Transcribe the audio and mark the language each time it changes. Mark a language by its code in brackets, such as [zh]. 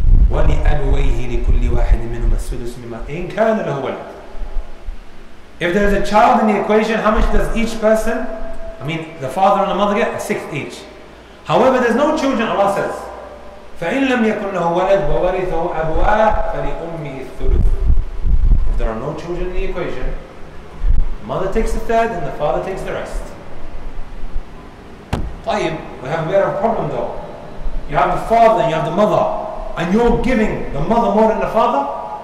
[ar] وَلِأَبْوَيْهِ لِكُلِّ وَاحِدٍ مِّنْهُمَا السُّدُسُ مِمَّا إِنْ كَانَ لَهُ وَلَدٌ. [en] If there is a child in the equation, how much does each person, I mean the father and the mother, get? A sixth each. However, there's no children, Allah says, [ar] فَإِن لَمْ يَكُنْ لَهُ وَلَدْ وَوَرِثَهُ أَبُوَاهُ فَلِأُمِّهِ الثُّلُثُ. [en] If there are no children in the equation, the mother takes the third and the father takes the rest. طيب, we have a bit of a problem though. You have the father and you have the mother, and you're giving the mother more than the father.